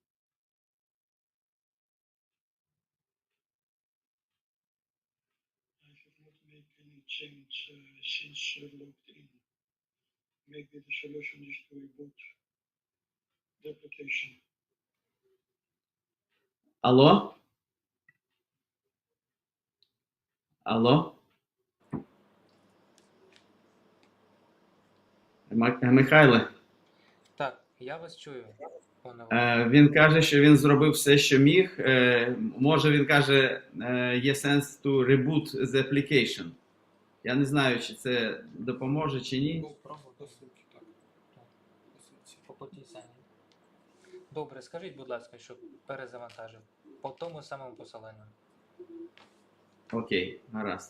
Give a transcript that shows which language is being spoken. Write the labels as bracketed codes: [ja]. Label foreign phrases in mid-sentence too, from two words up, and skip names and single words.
[en] Maybe the solution is to reboot the application. [uk] Алло? Алло? Михайле? Так, я вас чую, пане Олеже. Він каже, що він зробив все, що міг. Може, він каже, є сенс [en] to reboot the application. [uk] Я не знаю, чи це допоможе, чи ні. Добре, скажіть, будь ласка, щоб перезавантажив по тому самому посиланню. Окей, гаразд.